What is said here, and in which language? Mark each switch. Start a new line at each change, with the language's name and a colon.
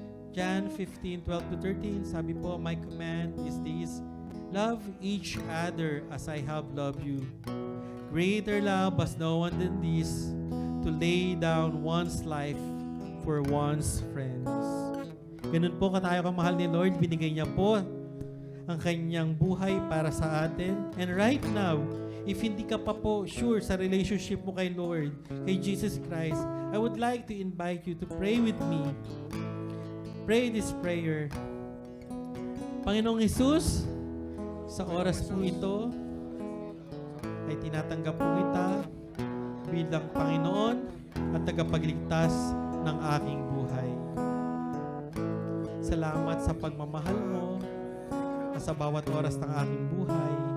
English: John 15:12-13,
Filipino: sabi po,
English: my command is this, love each other as I have loved you. Greater love has no one than this, to lay down one's life for one's friends.
Filipino: Ganun po katayo kamahal ni Lord, binigay niya po ang kanyang buhay para sa atin.
English: And right now, if
Filipino: hindi ka pa po sure sa relationship mo kay Lord, kay Jesus Christ,
English: I would like to invite you to pray with me. Pray this prayer.
Filipino: Panginoong Hesus, sa oras po ito, ay tinatanggap po kita bilang Panginoon at tagapagligtas ng aking buhay. Salamat sa pagmamahal mo at sa bawat oras ng aking buhay.